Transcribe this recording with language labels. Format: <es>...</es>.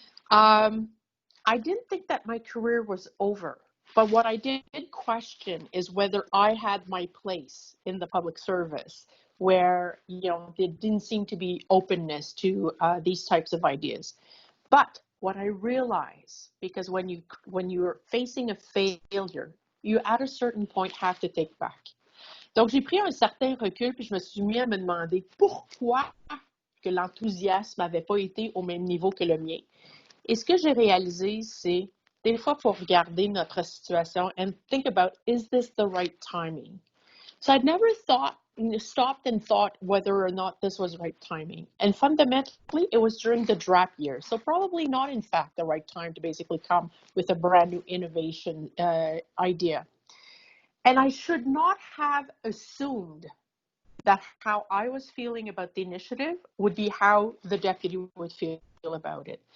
<en>I didn't think that my career was over, but what I did question is whether I had my place in the public service, where there didn't seem to be openness to these types of ideas. But what I realized, because when you're facing a failure, you at a certain point have to take back.</en> <fr>Donc j'ai pris un certain recul puis je me suis mis à me demander pourquoi que l'enthousiasme n'avait pas été au même niveau que le mien. Et ce que j'ai réalisé, c'est des fois, il faut regarder notre situation</fr> <en>and think about, is this the right timing? So I'd never stopped and thought whether or not this was right timing. And fundamentally, it was during the draft year. So probably not, in fact, the right time to basically come with a brand new innovation idea. And I should not have assumed that how I was feeling about the initiative would be how the deputy would feel about it.</en>